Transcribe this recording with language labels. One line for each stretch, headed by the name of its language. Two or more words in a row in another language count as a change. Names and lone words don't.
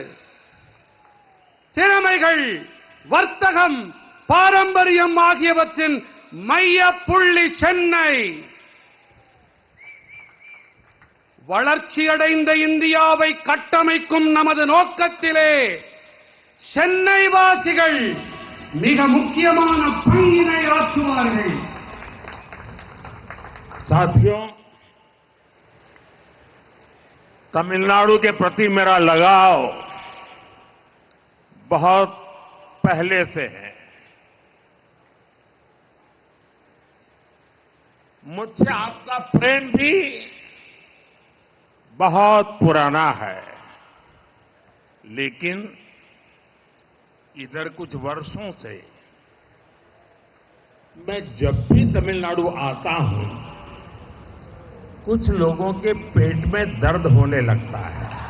Tamil: திறமைகள், வர்த்தகம், பாரம்பரியம் ஆகியவற்றின் மைய புள்ளி சென்னை. வளர்ச்சியடைந்த இந்தியாவை கட்டமைக்கும் நமது நோக்கத்திலே சென்னை வாசிகள் மிக முக்கியமான பங்கினை ஆற்றுவார்கள்.
Hindi: साथियों, तमिलनाडु के प्रति मेरा लगाव बहुत पहले से है. मुझसे आपका प्रेम भी बहुत पुराना है, लेकिन इधर कुछ वर्षों से मैं जब भी तमिलनाडु आता हूं, कुछ लोगों के पेट में दर्द होने लगता है.